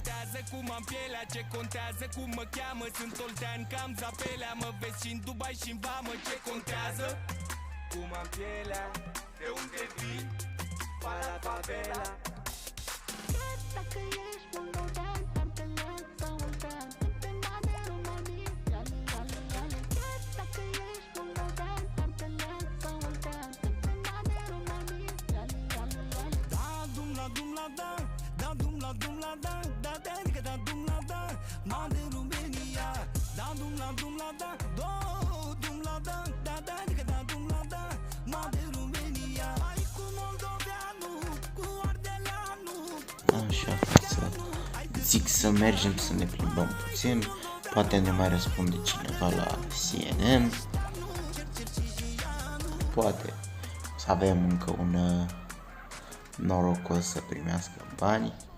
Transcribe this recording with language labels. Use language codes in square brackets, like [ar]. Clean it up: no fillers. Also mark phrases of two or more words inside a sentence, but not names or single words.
[ro] Cum am pielea, ce contează, cum mă cheamă, sunt oltean, cam zapelea, mă vezi și în Dubai și în vamă, ce contează, cum am pielea, de unde vin, [pt] para favela. [ro] Dacă ești moldovean, partener sau oltean, suntem bani România. Dacă ești moldovean, partener sau oltean, suntem bani România. Da, dum la dum la da, da dum la da, da adică da dum la da, ma de România. Da dum la da, do dum la da, da adică da dum la da, ma de România. Ai cu moldoveanul, cu ardeleanul. Așa, zic să mergem să ne plimbăm puțin. Poate ne mai răspunde cineva la CNN. Poate să avem încă un norocos să primească bani.